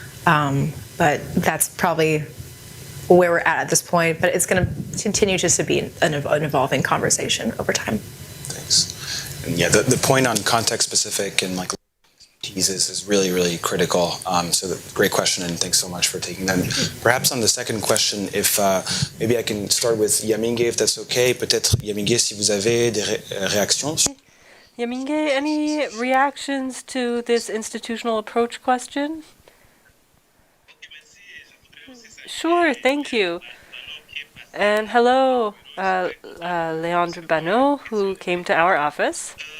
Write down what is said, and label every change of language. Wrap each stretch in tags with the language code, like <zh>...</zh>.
<en>But that's probably where we're at this point, but it's going to continue just to be an evolving conversation over time. Thanks. And yeah, the point on context specific and like teases is really, really critical. So great question, and thanks so much for taking that. Perhaps on the second question, if maybe I can start with Yaminge, if that's okay.</en> <fr>Peut-être Yaminge, si vous avez des réactions.</fr> <en>Yaminge, any reactions to this institutional approach question? Sure, thank you. And hello, Leandre Banot, who came to our office.</en>